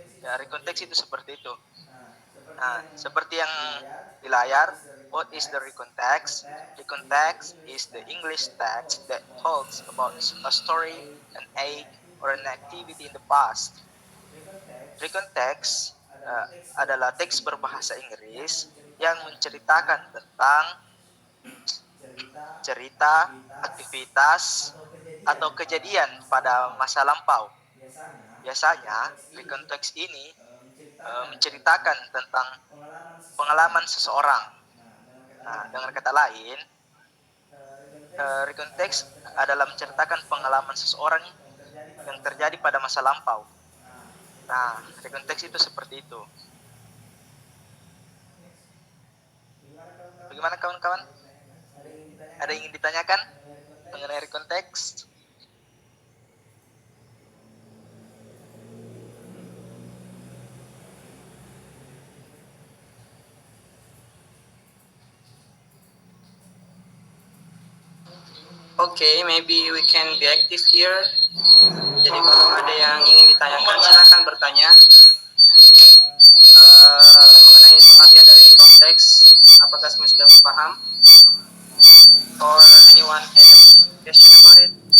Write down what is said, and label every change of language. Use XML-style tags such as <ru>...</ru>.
<id>Dari konteks itu seperti itu. Nah, seperti yang di layar,</id> <en>What is the recontext? Recontext is the English text that talks about a story, an act, or an activity in the past.</en> <id>Recontext adalah teks berbahasa Inggris yang menceritakan tentang cerita, aktivitas, atau kejadian pada masa lampau. Biasanya, rekonteks ini menceritakan tentang pengalaman seseorang. Nah, dengan kata lain, rekonteks adalah menceritakan pengalaman seseorang yang terjadi pada masa lampau. Nah, rekonteks itu seperti itu. Bagaimana kawan-kawan? Ada yang ingin ditanyakan mengenai rekonteks?</id> <en>Okay, maybe we can be active here.</en> <id>Jadi kalau ada yang ingin ditanyakan, silakan bertanya mengenai pengertian dari konteks. Apakah semua sudah paham?</id> <en>Or anyone has question about it?</en>